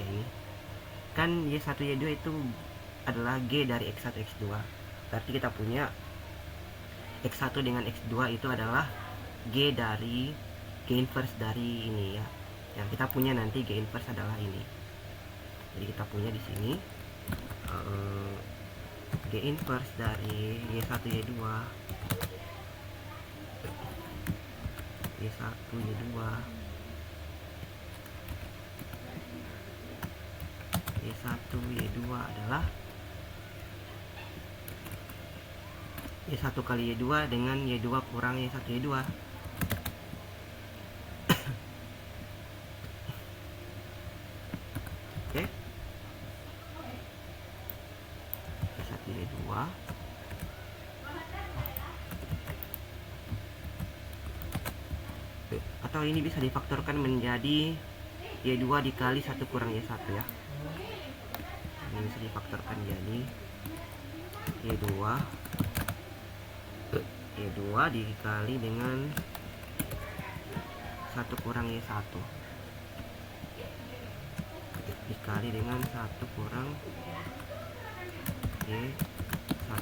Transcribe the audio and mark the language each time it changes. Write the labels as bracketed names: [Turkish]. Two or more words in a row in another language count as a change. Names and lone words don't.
[Indonesian] Ini kan Y1 Y2 itu adalah G dari X1 X2, berarti kita punya X1 dengan X2 itu adalah G dari G inverse dari ini ya. Yang kita punya nanti G inverse adalah ini. Jadi kita punya di sini G inverse dari Y1 Y2, Y1 Y2, Y1 Y2 adalah Y1 kali Y2 dengan Y2 kurang Y1 Y2. Oke. Y1 Y2 atau ini bisa difaktorkan menjadi Y2 dikali 1 kurang Y1 ya. Ini bisa difaktorkan jadi Y2 dikali dengan 1 kurang Y1 dikali dengan 1 kurang Y1.